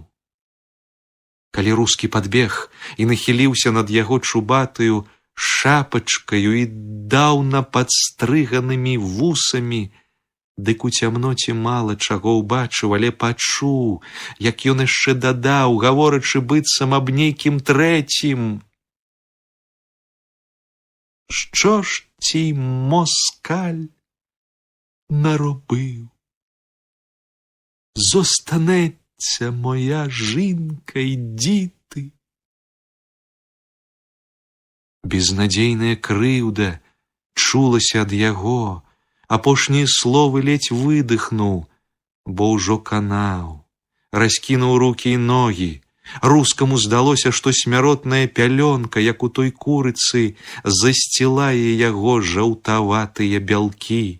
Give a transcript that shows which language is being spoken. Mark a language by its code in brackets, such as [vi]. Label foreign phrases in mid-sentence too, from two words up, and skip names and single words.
[be] Калі Рускі падбег і нахіліўся над яго чубатаю шапачкаю і даўна падстрыганымі вусамі, дык у цямноце мала чаго ўбачыў, але пачуў, як ён яшчэ дадаў, гаворачы быццам аб нейкім трэцім: [uk] «Що ж цей москаль наробив? Зостанеться моя жінка й діти». [be] Безнадзейная крыўда чулася ад яго. Апошнія словы ледзь выдыхнуў, бо ўжо канаў. Раскінуў рукі і ногі. Рускаму здалося, што смяротная пялёнка, як у той курыцы, засцілае яго жаўтаватыя бялкі.